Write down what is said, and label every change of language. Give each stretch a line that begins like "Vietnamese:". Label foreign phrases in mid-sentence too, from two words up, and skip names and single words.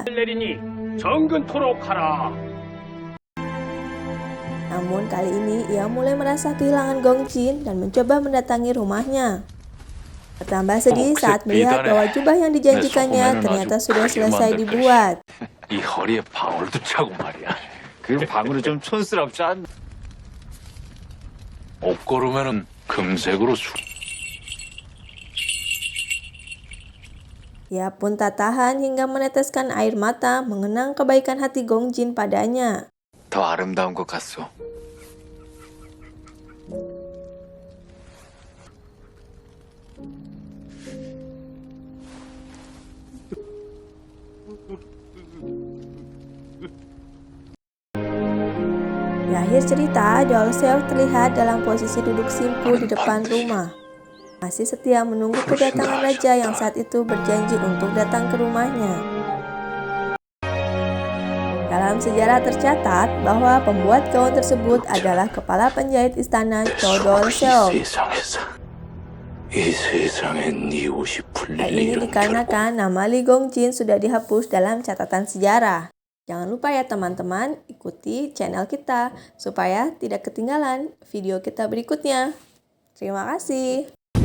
Korean: 내리니 정근토록 하라.
Indonesian: Namun kali ini ia mulai merasa kehilangan Gongjin dan mencoba mendatangi rumahnya. Bertambah sedih saat melihat bahwa jubah yang dijanjikannya ternyata sudah selesai dibuat.
Korean: 이 허리에 방울도 차고 말이야. 그 방울이 좀 촌스럽지 않나? 옷걸으면은 금색으로
Indonesian: Ia pun tak tahan hingga meneteskan air mata mengenang kebaikan hati Gongjin padanya.
Korean: 더 아름다운 것 같소.
Indonesian: Di akhir cerita, Dolseok terlihat dalam posisi duduk simpul di depan rumah. Masih setia menunggu kedatangan raja yang saat itu berjanji untuk datang ke rumahnya. Dalam sejarah tercatat bahwa pembuat gaun tersebut adalah kepala penjahit istana Cho Dolseok.
Korean: 이 세상에 네 옷이
Indonesian: Hal
Korean: 풀릴
Indonesian: ini
Korean: 일은
Indonesian: dikarenakan nama Lee Gongjin sudah dihapus dalam catatan sejarah. Jangan lupa ya teman-teman, ikuti channel kita supaya tidak ketinggalan video kita berikutnya. Terima kasih.